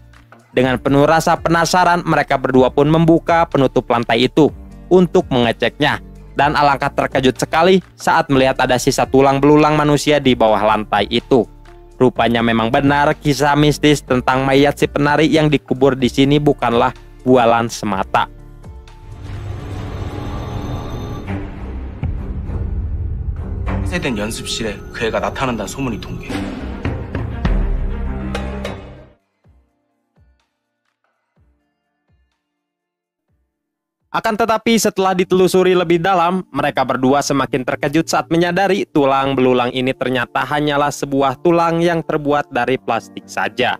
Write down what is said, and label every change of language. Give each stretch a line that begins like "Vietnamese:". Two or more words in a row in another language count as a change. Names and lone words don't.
Indonesian: Dengan penuh rasa penasaran, mereka berdua pun membuka penutup lantai itu untuk mengeceknya. Dan alangkah terkejut sekali saat melihat ada sisa tulang belulang manusia di bawah lantai itu. Rupanya memang benar kisah mistis tentang mayat si penari yang dikubur di sini bukanlah bualan semata.
Korean: 세된 연습실에 그 애가 나타난다는 소문이 동게.
Indonesian: Akan tetapi setelah ditelusuri lebih dalam, mereka berdua semakin terkejut saat menyadari tulang belulang ini ternyata hanyalah sebuah tulang yang terbuat dari plastik saja.